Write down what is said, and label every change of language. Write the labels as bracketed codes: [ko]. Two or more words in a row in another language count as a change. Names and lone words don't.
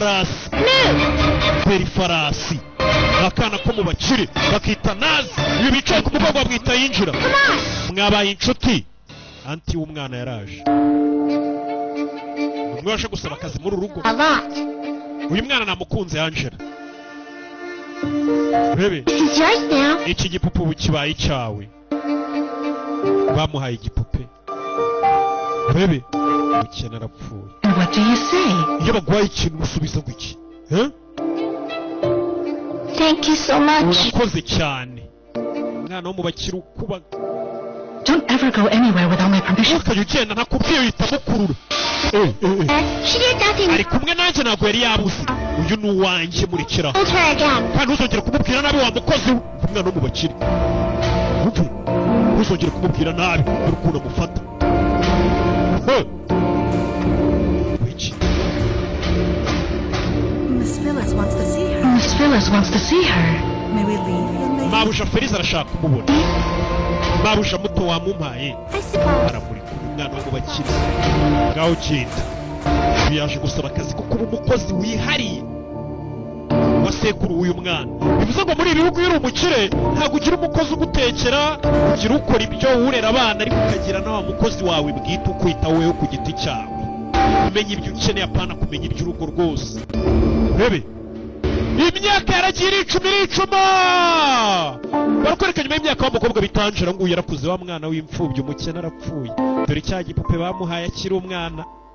[rw] ifarasi akana ko mu bakire bakita nazi iyo bicaye ku mugongo bamwita yinjira mwabaye inshuti anti w'umwana yaraje umwe waje gusaba akazi muri urugo uyu mwana namukunze Angela bebe iki gipupe ubu kibaye icyawe bamuhaye igipupe bebe umukene arapfuye iyo baguhaye ikintu usubiza ngo iki [en] Thank you so much. [rw] urakoze cyane umwana wo mu bakire ukuba [en] Don't ever go anywhere without my permission. [rw] ukajya ugenda ntakubwiye uhita mukurura [en] She did nothing. [rw] ari kumwe nanjye ntabwo yari yabuze uyu ni uwanjye murekeraho kandi ntuzongere kumubwira nabi wa mukozi we umwana wo mu bakire ntuzongere kumubwira nabi dore ukuntu amufata [en] Miss Phyllis wants to see her. Miss Phyllis wants to see her. May we leave, young lady? [rw] mabuja Feliz arashaka kumubona mabuja muto wamumpaye aramurika umwana wo mu bakire ngaho genda uyu yaje gusaba akazi ko kuba umukozi wihariye wa sekuru w'uyu mwana bivuze ngo muri ibi bihugu iyo uri umukire ntabwo ugira umukozi ugutekera ugira ukora ibyo urera abana ariko ukagira na wa mukozi wawe bwite ukwita wewe ku giti cyawe kumenya ibyo ukeneye apana kumenya iby'urugo rwose urebe imyaka yaragiye iricuma barakwereka nyuma y'imyaka w'umukobwa bitanjira ngo uyu yarakuze wa mwana w'imfubyi umukene arapfuye dore cya gipupe bamuhaye akiri umwana